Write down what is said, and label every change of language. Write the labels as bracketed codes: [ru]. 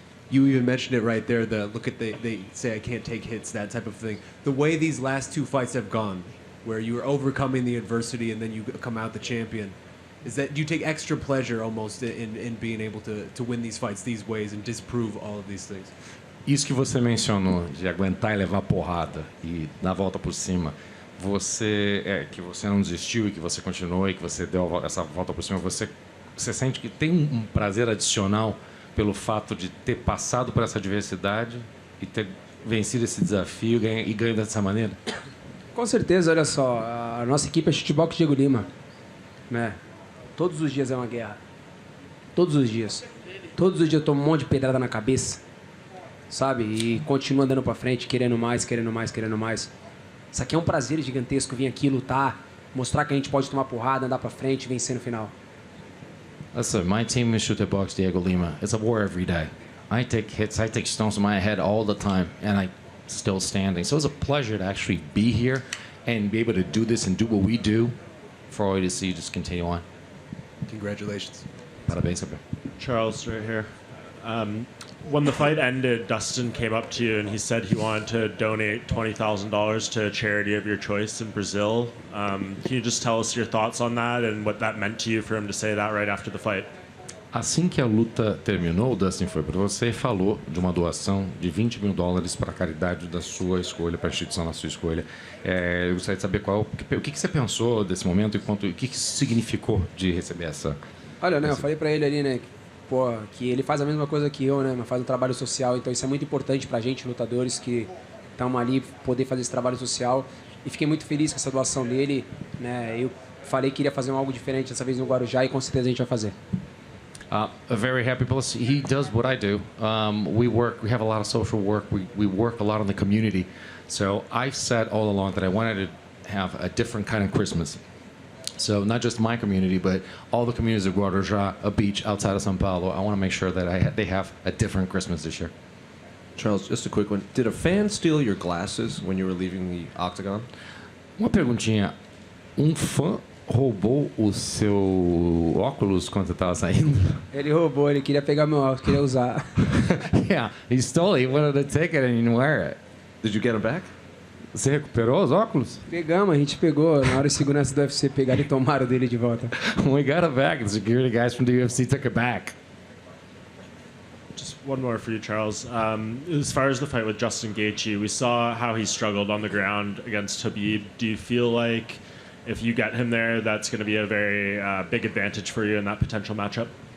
[en] You even mentioned it right there. They say I can't take hits, that type of thing. The way these last 2 fights have gone, where you are overcoming the adversity and then you come out the champion, is that you take extra pleasure almost in being able to win these fights these ways and disprove all of these things. [pt] Isso que você mencionou, de aguentar e levar porrada e dar a volta por cima, que você não desistiu e que você continuou e que você deu essa volta por cima, você sente que tem um prazer adicional pelo fato de ter passado por essa adversidade e ter vencido esse desafio e ganho dessa maneira? Com certeza, olha só, a nossa equipe é Chutebox Diego Lima, né? Todos os dias é uma guerra. Todos os dias. Todos os dias eu tomo um monte de pedrada na cabeça, sabe? E continuo andando pra frente, querendo mais, querendo mais, querendo mais. Isso aqui é um prazer gigantesco, vir aqui lutar, mostrar que a gente pode tomar porrada, andar pra frente e vencer no final. [en] Listen, my team is Chutebox Diego Lima. It's a war every day. I take hits, I take stones to my head all the time, and I'm still standing. So it's a pleasure to actually be here and be able to do this and do what we do for all you to see just continue on. Congratulations. [pt] Parabéns, Saber. [en] Charles, right here. When the fight ended, Dustin came up to you and he said he wanted to donate $20,000 to a charity of your choice in Brazil. Can you just tell us your thoughts on that and what that meant to you for him to say that right after the fight? [pt] Assim que a luta terminou, o Dustin foi para você e falou de uma doação de $20 mil para a caridade da sua escolha, para a instituição da sua escolha. Eu gostaria de saber o que você pensou desse momento e o que isso significou de receber essa... Olha, né, eu falei pra ele ali, né, que ele faz a mesma coisa que eu, né, mas faz um trabalho social, então isso é muito importante pra gente, lutadores que estamos ali, poder fazer esse trabalho social. E fiquei muito feliz com essa doação dele, né, eu falei que iria fazer algo diferente dessa vez no Guarujá e com certeza a gente vai fazer. [en] Very happy. Plus, he does what I do. We have a lot of social work. We work a lot in the community. So I've said all along that I wanted to have a different kind of Christmas. So not just my community, but all the communities of Guarujá, a beach outside of São Paulo. I want to make sure that they have a different Christmas this year. Charles, just a quick one. Did a fan steal your glasses when you were leaving the octagon? [pt] Uma perguntinha. Um fã roubou o seu óculos quando você estava saindo? Ele roubou, ele queria pegar meu óculos, queria usar. [en] Yeah, he stole it. He wanted to take it and he didn't wear it. Did you get them back? [pt] Você recuperou os óculos? Pegamos, a gente pegou. Na hora os seguranças do UFC pegaram e tomaram dele de volta. [en] We got it back. The security guys from the UFC took it back. Just one more for you, Charles. As far as the fight with Justin Gaethje, we saw how he struggled on the ground against Khabib. Do you feel like if you get him there, that's going to be a very big advantage for you in that potential matchup?